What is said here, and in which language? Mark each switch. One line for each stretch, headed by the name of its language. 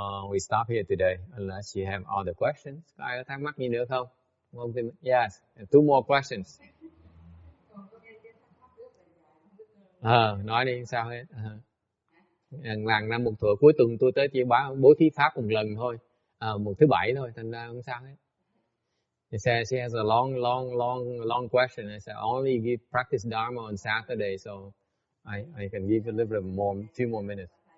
English: We stop here today unless you have other questions.
Vietnamese: Có ai có thắc mắc gì nữa không?
English: Yes, 2 more questions.
Vietnamese: Nói đi, sao hết. Hàng năm một thuở cuối tuần tôi tới chỉ bố thí pháp một lần thôi, một thứ bảy thôi, thành ra không sao hết.
English: She has a long question. I said, I only give practice Dharma on Saturday, so I can give a little bit more, few more minutes.